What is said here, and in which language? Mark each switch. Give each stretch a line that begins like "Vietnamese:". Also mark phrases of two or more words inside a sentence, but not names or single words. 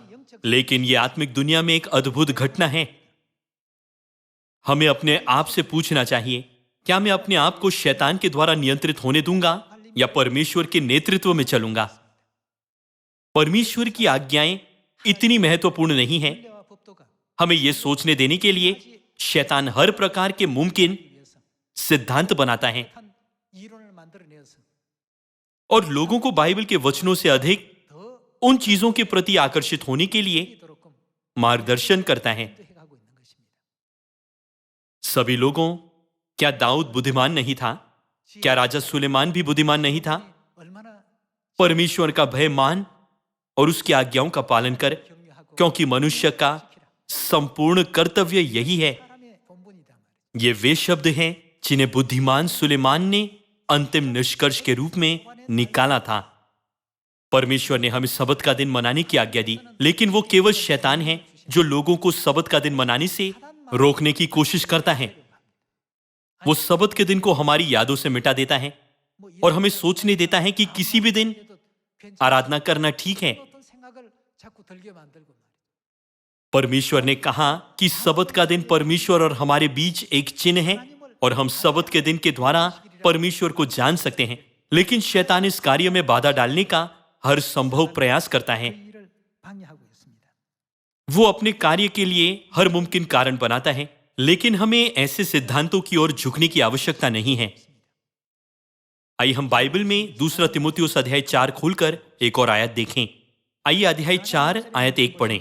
Hindi: लेकिन ये आत्मिक दुनिया में एक अद्भुत घटना है। हमें अपने आप से पूछना चाहिए, क्या मैं अपने आप को शैतान के द्वारा नियंत्रित होने दूंगा या परमेश्वर के नेतृत्व में चलूंगा? परमेश्वर की आज्ञाएं इतनी महत्वपूर्ण नहीं हैं।
Korean: 와 법도가
Hindi: हमें यह सोचने देने के लिए शैतान हर प्रकार के मुमकिन
Korean: 위해서
Hindi: सिद्धांत बनाता है
Korean: 한 이론을 만들어내어서
Hindi: और लोगों को बाइबल के वचनों से अधिक
Korean: 더
Hindi: उन चीजों के प्रति आकर्षित होने के लिए
Korean: 이도록끔
Hindi: मार्गदर्शन करता है।
Korean: 해가고 있는 것입니다.
Hindi: सभी लोगों, क्या दाऊद बुद्धिमान नहीं था? क्या राजा सुलेमान भी बुद्धिमान नहीं था?
Korean: 얼마나
Hindi: परमेश्वर का भय मान और उसकी आज्ञाओं का पालन कर,
Korean: 경유하고
Hindi: क्योंकि मनुष्य का संपूर्ण कर्तव्य यही है।
Korean: 사람의 본분이다 말이죠.
Hindi: ये वे शब्द हैं जिन्हें बुद्धिमान सुलेमान ने अंतिम निष्कर्ष के रूप में निकाला था। परमेश्वर ने हमें सबत का दिन मनाने की आज्ञा दी, लेकिन वो केवल शैतान है जो लोगों को सबत का दिन मनाने से रोकने की कोशिश करता है। वो सबत के दिन को हमारी यादों से मिटा देता है
Korean: 뭐
Hindi: और हमें सोचने देता है कि किसी भी दिन
Korean: 이래도 괜찮은
Hindi: आराधना करना ठीक है।
Korean: 어떤 생각을 자꾸 들게 만들고 말이죠.
Hindi: परमेश्वर ने कहा कि सबत का दिन परमेश्वर और हमारे बीच एक चिन्ह है और हम सबत के दिन के द्वारा परमेश्वर को जान सकते हैं। लेकिन शैतान इस कार्य में बाधा डालने का हर संभव प्रयास करता है।
Korean: 그 일을 방해하고 있습니다.
Hindi: वो अपने कार्य के लिए हर मुमकिन कारण बनाता है, लेकिन हमें ऐसे सिद्धांतों की ओर झुकने की आवश्यकता नहीं है। आइए हम बाइबल में दूसरा तिमुथियुस अध्याय 4 खोलकर एक और आयत देखें। आइए अध्याय 4 आयत 1 पढ़ें।